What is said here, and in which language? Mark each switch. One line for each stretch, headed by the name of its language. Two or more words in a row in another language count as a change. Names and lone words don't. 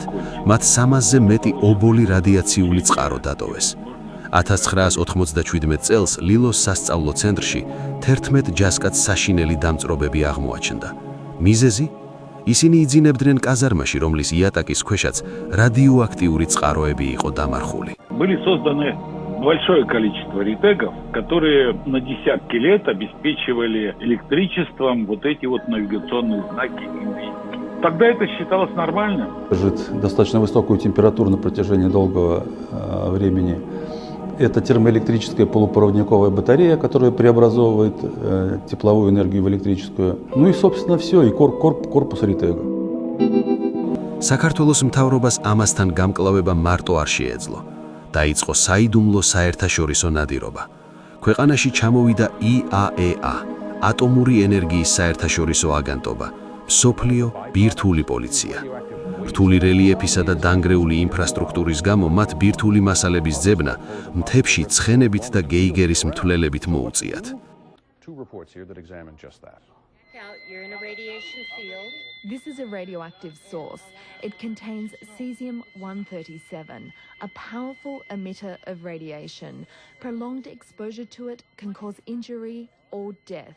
Georgian: მათ 300-ზე მეტი ობოლი რადიაციული წყარო დატოვეს. 1997 წელს ლილოს სასწავლო ცენტრში 11 ჯასკაც საშინელი დამწრობები აღმოაჩნდა. მიზეზი? ისინი იძინებდნენ კაზარმაში, რომლის იატაკის ქვეშაც რადიოაქტიური წყაროები იყო დამარხული.
Russian: Были созданы большое количество ритегов, которые на десятки лет обеспечивали электричеством вот эти вот навигационные знаки и вестники. Тогда это считалось нормальным. Держит достаточно высокую температуру на протяжении долгого времени. Это термоэлектрическая полупроводниковая батарея, которая преобразовывает тепловую энергию в электрическую. Ну и, собственно, все, и корпус ритега.
Georgian: საქართველოს მთავრობას ამასთან გამკლავება მარტო არ შეეძლო. დაიწყო საიდუმლო საერთაშორისო ნადირობა. ქვეყანაში ჩამოვიდა IAEA, ატომური ენერგიის საერთაშორისო აგენტობა, მსოფლიო ბირთვული პოლიცია. რთული რელიეფისა და დანგრეული ინფრასტრუქტურის გამო მათ ბირთვული მასალების ძებნა მთებში ცხენებით და გეიგერის მთვლელებით მოუწიათ.
English: You're in a radiation field. This is a radioactive source. It contains cesium-137, a powerful emitter of radiation. Prolonged exposure to it can cause injury or death.